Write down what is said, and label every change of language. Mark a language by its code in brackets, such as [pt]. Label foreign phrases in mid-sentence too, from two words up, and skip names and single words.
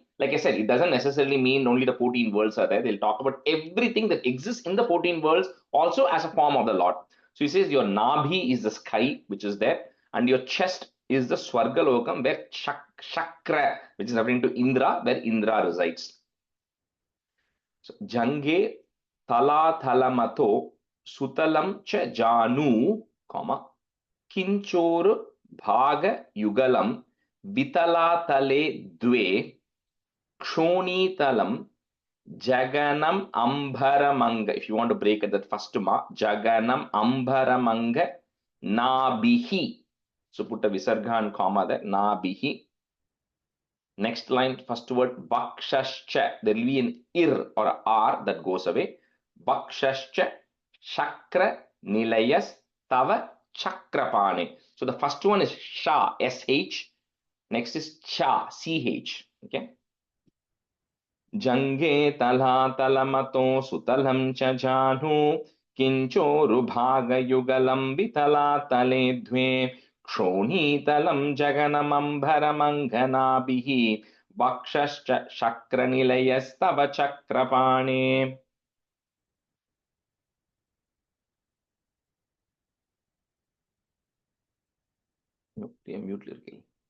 [en] Like I said, it doesn't necessarily mean only the 14 worlds are there. They'll talk about everything that exists in the 14 worlds also as a form of the Lord. So he says your Nabhi is the sky, which is there, and your chest is the Swargalokam, where Chakra, which is referring to Indra, where Indra resides. [sa] So जङ्घे तल तलमथो सुतलं च जानु किञ्चोरु भाग युगलं वितल तले द्वे क्षोणी तलं जघनम् अम्बरमङ्ग. [en] If you want to break it, that first ma, [sa] जघनम् अम्बरमङ्ग नाभिः. [en] So put a visarga and comma there, Nabihi. Next line, first word, Vakshascha. There will be an ir or a r that goes away. [sa] वक्षश्च शक्र निलयस् तव चक्रपाणे. [en] So the first one is Sha, S-H. Next is Cha, C-H. Okay. [sa] जङ्घे तल तलमथो सुतलं चजानु किञ्चोरु भाग युगलं वितल तले द्वे क्षोणी तलं जघनमम्बरमङ्गनाभिः वक्षश्च शक्रनिलयस्तव चक्रपाणे. [ta] ப்ரியா மியூட் இருக்கில்.